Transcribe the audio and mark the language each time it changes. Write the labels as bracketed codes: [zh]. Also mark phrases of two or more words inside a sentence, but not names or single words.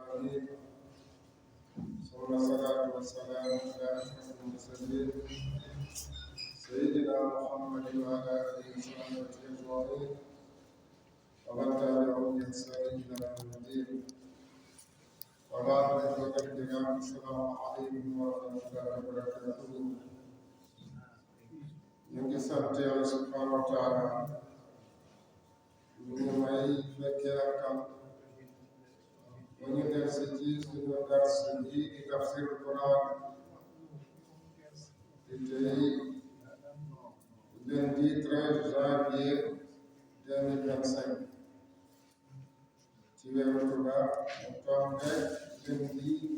[ar] المرسلين ثم الصلاة والسلام على أشرف المرسلين سيدنا محمد وعلى آله وصحبه أجمعين ومن تبعهم بإحسان إلى يوم الدين وبعد إخوة الكرام السلام عليكم ورحمة الله وبركاته [wo] ñu ngi sant Yàlla [ar] سبحانه وتعالى [wo] ñu may fekkee ak tam ba ñu def si ci suñu dars bi di tafsir Quran di tey lundi 13 janvier 2025 ci weeru tubaab mu tombe lundi